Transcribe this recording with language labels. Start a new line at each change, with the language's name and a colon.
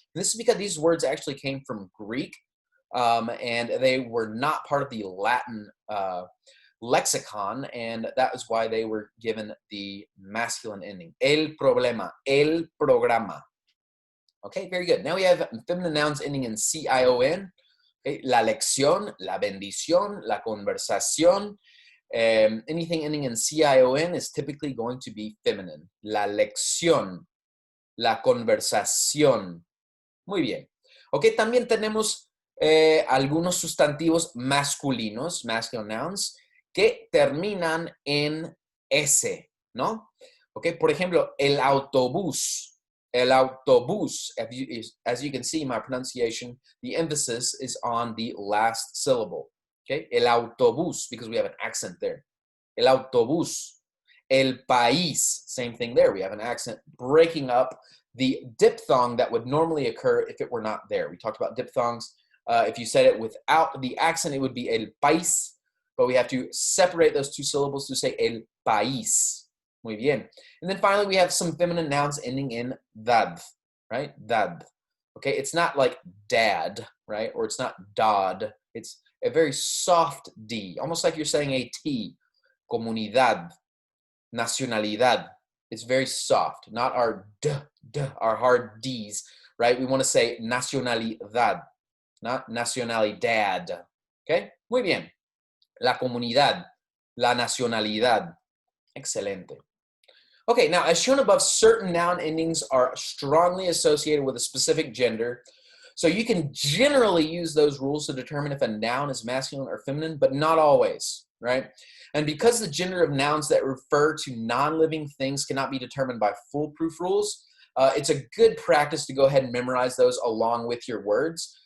English: And this is because these words actually came from Greek, and they were not part of the Latin lexicon, and that is why they were given the masculine ending.
Spanish: El problema, el programa.
English: Okay, very good. Now we have feminine nouns ending in CION.
Spanish: Okay, la lección, la bendición, la conversación.
English: Anything ending in CION is typically going to be feminine.
Spanish: La lección, la conversación. Muy bien. Ok, también tenemos algunos sustantivos masculinos,
English: masculine nouns,
Spanish: que terminan en S, ¿no? Ok, por ejemplo, el autobús.
English: El autobús, as you can see, my pronunciation, the emphasis is on the last syllable. Okay, el autobús, because we have an accent there. El autobús. El país, same thing there. We have an accent breaking up the diphthong that would normally occur if it were not there. We talked about diphthongs. If you said it without the accent, it would be el país, but we have to separate those 2 syllables to say el país.
Spanish: Muy bien.
English: And then finally, we have some feminine nouns ending in dad, right? Dad. Okay, it's not like dad, right? Or it's not dod. It's a very soft D, almost like you're saying a T.
Spanish: Comunidad, nacionalidad.
English: It's very soft, not our our hard Ds, right? We want to say nacionalidad, not nacionalidad. Okay,
Spanish: muy bien. La comunidad, la nacionalidad. Excelente.
English: Okay, now as shown above, certain noun endings are strongly associated with a specific gender. So you can generally use those rules to determine if a noun is masculine or feminine, but not always, right? And because the gender of nouns that refer to non-living things cannot be determined by foolproof rules, it's a good practice to go ahead and memorize those along with your words.